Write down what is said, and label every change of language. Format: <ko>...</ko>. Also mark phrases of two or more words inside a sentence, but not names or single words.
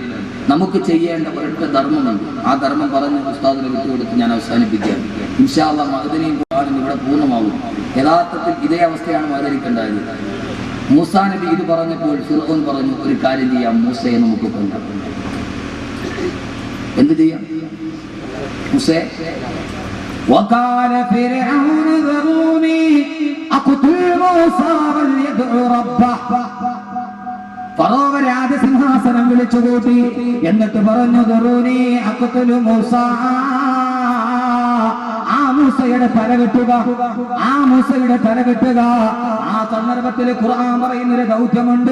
<ml>നമുക്ക് ചെയ്യേണ്ട ഒരൊറ്റ ധർമ്മമുണ്ട്. ആ ധർമ്മം പറഞ്ഞ് ഉസ്താദിനെ വിട്ടുകൊടുത്ത് ഞാൻ അവസാനിപ്പിക്കാം.</ml> <ar>إن شاء الله</ar> <ml>മഅ്ദിനിയും ഖുർആനും ഇവിടെ പൂർണ്ണമാകും. യഥാർത്ഥത്തിൽ ഇതേ അവസ്ഥയാണ് മഅ്ദിനിക്കുണ്ടായത്. മൂസാ നബി ഇത് പറഞ്ഞപ്പോൾ ഫിർഔൻ പറഞ്ഞു, ഒരു കാര്യം ചെയ്യാം, മൂസയെ നമുക്ക് കൊല്ലാം. എന്ത് ചെയ്യാം? മൂസേ,</ml> <ar>وقال فرعون ذروني أقتل موسى وليدعو ربه.</ar> <ml>ഫറോവ രാജസിംഹാസനം വിളിച്ചുകൂട്ടി. എന്നിട്ട് പറഞ്ഞു,</ml> <ar>ذروني أقتل موسى,</ar> <ml>ആ മൂസയുടെ തല വെട്ടുക, ആ മൂസയുടെ തല വെട്ടുക. ആ സന്ദർഭത്തിൽ ഖുർആൻ പറയുന്നൊരു ദൗത്യമുണ്ട്.</ml>